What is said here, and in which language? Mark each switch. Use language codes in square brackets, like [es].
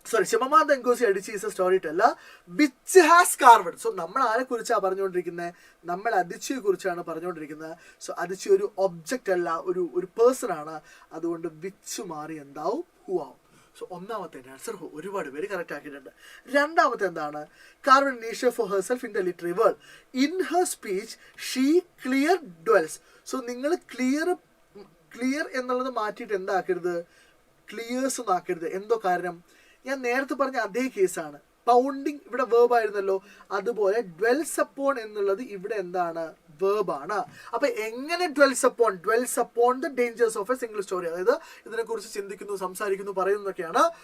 [en] Shimamanda Ngozi Adichie is a storyteller which has carved. [ml] So നമ്മൾ ആരെ കുറിച്ചാണ് പറഞ്ഞുകൊണ്ടിരിക്കുന്നത്? നമ്മൾ Adichie കുറിച്ചാണ് പറഞ്ഞുകൊണ്ടിരിക്കുന്നത്. സോ Adichie ഒരു ഒബ്ജക്റ്റ് അല്ല, ഒരു പേഴ്സൺ ആണ്. അതുകൊണ്ട് വിച്ച് മാറി എന്താവും? ഹു ആവും. സോ ഒന്നാമത്തെ ആൻസർ ഒരുപാട് പേര് കറക്റ്റ് ആക്കിയിട്ടുണ്ട്. രണ്ടാമത്തെ എന്താണ്? [en] carved a niche for herself in the literary world. In her speech she clear dwells. [ml] So നിങ്ങൾ ക്ലിയർ എന്നുള്ളത് മാറ്റിയിട്ട് എന്താക്കരുത്? ക്ലിയേഴ്സ് ഒന്നും ആക്കരുത്. എന്തോ കാരണം? ഞാൻ നേരത്തെ പറഞ്ഞ അതേ കേസാണ്. പൗണ്ടിങ് ഇവിടെ വേർബ് ആയിരുന്നല്ലോ, അതുപോലെ ഡ്വെൽസ് അപ്പോൺ എന്നുള്ളത് ഇവിടെ എന്താണ്? വേർബാണ്. അപ്പൊ എങ്ങനെ dwells upon the dangers of A single story, അതായത് ഇതിനെ കുറിച്ച് ചിന്തിക്കുന്നു, സംസാരിക്കുന്നു, പറയുന്നതൊക്കെയാണ്.